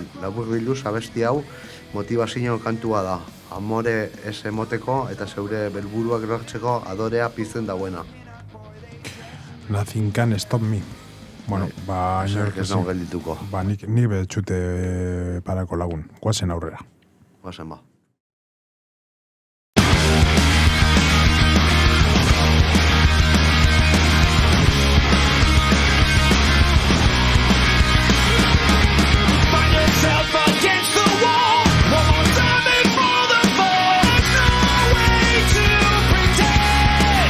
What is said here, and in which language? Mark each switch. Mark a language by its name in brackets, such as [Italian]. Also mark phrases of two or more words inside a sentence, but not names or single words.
[Basque] Labur bilduz abesti hau motivazio kantua da, amore ez emoteko eta zeure belburuak lortzeko adorea pizten dauena. Nothing Can Stop Me. Bueno, ba... Ez nago geldituko. Ba, nik betxute parako lagun. Guazen aurrera. Guazen ba. [English] Find yourself against the wall. One more time before the fall. There's no way to pretend.